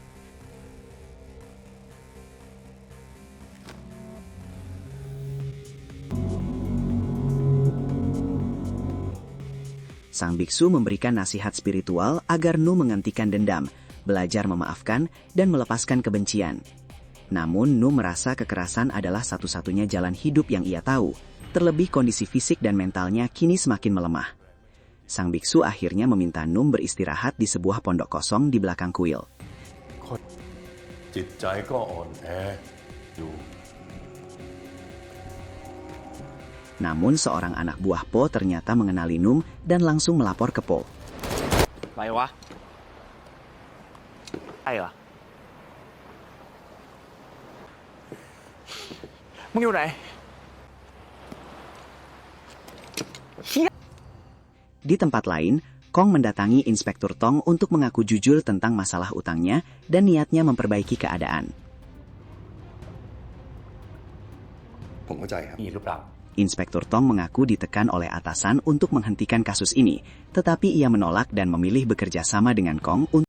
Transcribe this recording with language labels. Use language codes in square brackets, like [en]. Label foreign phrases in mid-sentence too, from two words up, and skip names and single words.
[id] Sang biksu memberikan nasihat spiritual agar Num menghentikan dendam, belajar memaafkan, dan melepaskan kebencian. Namun Num merasa kekerasan adalah satu-satunya jalan hidup yang ia tahu, terlebih kondisi fisik dan mentalnya kini semakin melemah. Sang biksu akhirnya meminta Num beristirahat di sebuah pondok kosong di belakang kuil. [th] จิตใจก็อ่อนแออยู่ [id] Namun seorang anak buah Po ternyata mengenali Num dan langsung melapor ke Po. [th] อะไรวะใช่เหรอมึงอยู่ไหน [id] Di tempat lain, Kong mendatangi Inspektur Tong untuk mengaku jujur tentang masalah utangnya dan niatnya memperbaiki keadaan. [th] ผมเข้าใจครับ มีหรือเปล่า [id] Inspektur Tong mengaku ditekan oleh atasan untuk menghentikan kasus ini, tetapi ia menolak dan memilih bekerja sama dengan Kong untuk